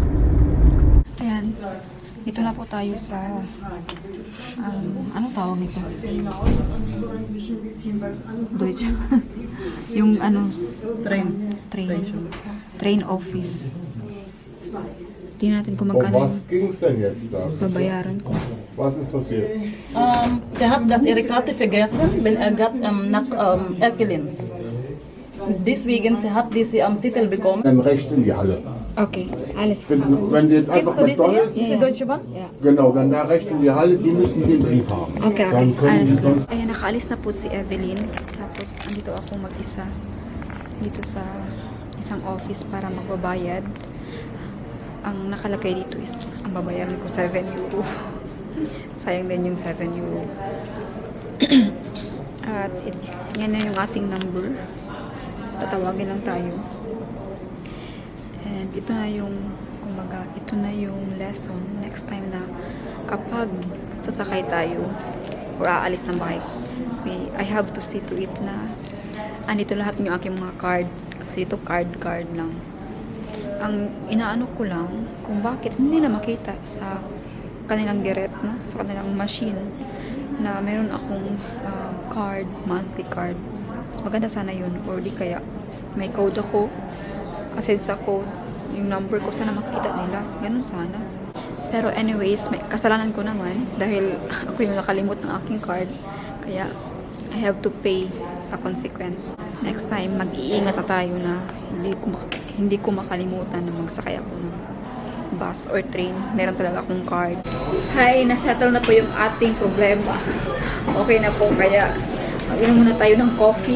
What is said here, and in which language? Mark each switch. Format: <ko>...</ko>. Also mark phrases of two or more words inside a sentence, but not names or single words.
<tl>Ayan. Dito na po tayo sa anong tawag nito? Deutsch. Yung</tl> <en>train office.</en> <tl>Tingnan natin kung Um magkano</tl> <de>was ging's denn jetzt da?</de> <tl>babayaran ko.</tl> <de>Was ist passiert? Der hat das ihre Karte vergessen, weil er gab nach Erkelenz. Deswegen sie hat diese Zettel bekommen. Dann rechts in die Halle. Okay, alles klar. Wenn Sie jetzt einfach Kennst du diese hier? McDonald's, Diese Deutsche Bahn? genau, dann da rechts in die Halle, die müssen den Brief haben. Okay, Dann können alles Sie klar. sonst</de> <tl>Ayan, nakaalis na po si Evelyn. Tapos, andito ako mag-isa. Dito sa isang office para magbabayad. Ang nakalagay dito is, ang babayaran ko 7 euro. Sayang din yung 7 euro. At yan na yung ating number. Tatawagin lang tayo. And ito na yung, kumbaga, ito na yung</tl> <en>lesson next time</en> <tl>na kapag sasakay tayo or aalis ng bahay,</tl> <en>I have to see to it</en> <tl>na andito lahat yung aking mga card. Kasi ito card lang. Ang inaano ko lang kung bakit hindi na makita sa kanilang geret, no? Sa kanilang machine na meron akong card,</tl> <en>monthly card.</en> <tl>Mas maganda sana yun, or di kaya may code ako, aside sa code yung number ko, sana makita nila, ganun sana. Pero anyways, may kasalanan ko naman dahil ako yung nakalimot ng aking card, kaya</tl> <en>I have to pay</en> <tl>sa consequence.</tl> <en>Next time,</en> <tl>mag-iingat na tayo na hindi ko makalimutan na magsakay ako ng bus or train. Meron talaga akong card. Hi, nasettle na po yung ating problema. Okay na po, kaya mag-inom muna tayo ng coffee.</tl>